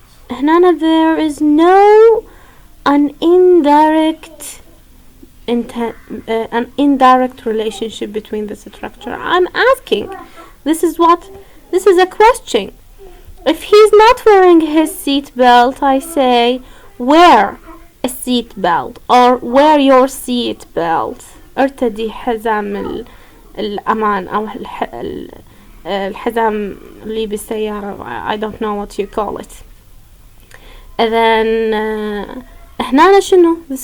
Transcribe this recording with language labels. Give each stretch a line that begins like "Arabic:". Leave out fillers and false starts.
English: هنا there is no an indirect relationship between the structure. I'm asking, this is a question. If he's not wearing his seat belt, I say, wear a seat belt, or wear your seat belt.
Arabic: ارتدي حزام الأمان أو الحزام اللي بالسيارة.
English: I don't know what you call it. And then
Arabic: هنا شنو?